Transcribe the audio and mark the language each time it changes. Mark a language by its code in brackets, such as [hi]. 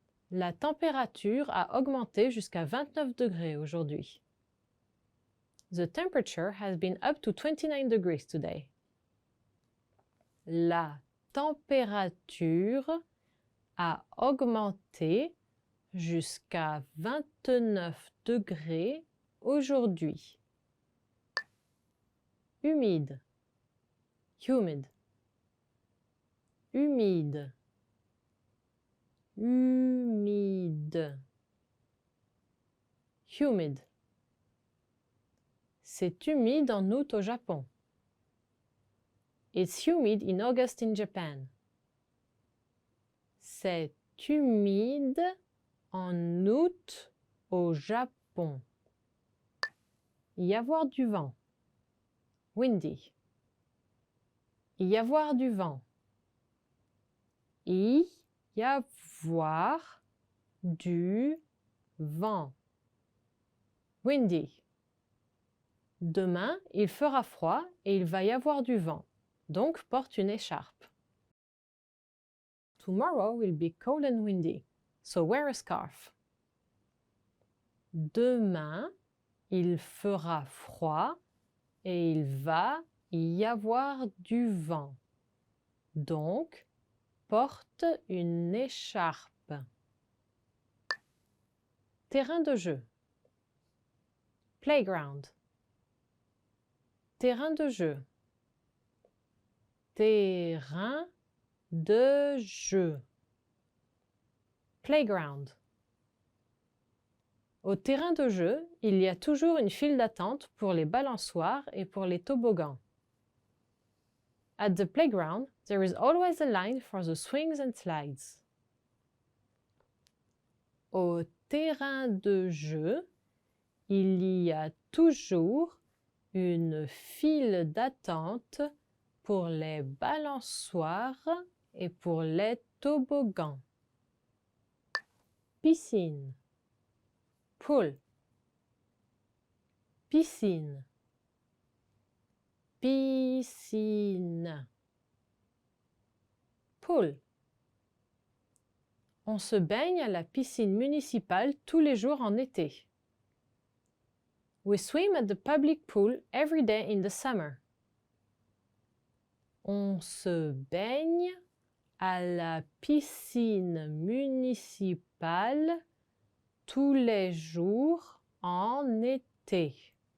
[fr] La température a augmenté jusqu'à 29 degrés aujourd'hui. [en] The temperature has been up to 29 degrees today. [fr] La température a augmenté jusqu'à 29 degrés aujourd'hui. Humide. [en] Humid. [fr] Humide. Humide. [en] Humid. [fr] C'est humide en août au Japon. [en] It's humid in August in Japan. [fr] C'est humide en août au Japon. Y avoir du vent. [en] Windy. [fr] Y avoir du vent. Y avoir du vent. [en] Windy. [fr] Demain, il fera froid et il va y avoir du vent. Donc, porte une écharpe. [en] Tomorrow will be cold and windy, so wear a scarf. [fr] Demain, il fera froid et il va y avoir du vent. Donc, porte une écharpe. Terrain de jeu. [en] Playground. [fr] Terrain de jeu. Terrain de jeu. [en] Playground. [fr] Au terrain de jeu, il y a toujours une file d'attente pour les balançoires et pour les toboggans. [en] At the playground, there is always a line for the swings and slides. [fr] Au terrain de jeu, il y a toujours une file d'attente pour les balançoires et pour les toboggans. Piscine. [en] Pool. [fr] Piscine. Piscine. [en] Pool. [fr] On se baigne à la piscine municipale tous les jours en été. [en] We swim at the public pool every day in the summer. [fr] On se baigne à la piscine municipale tous les jours en été.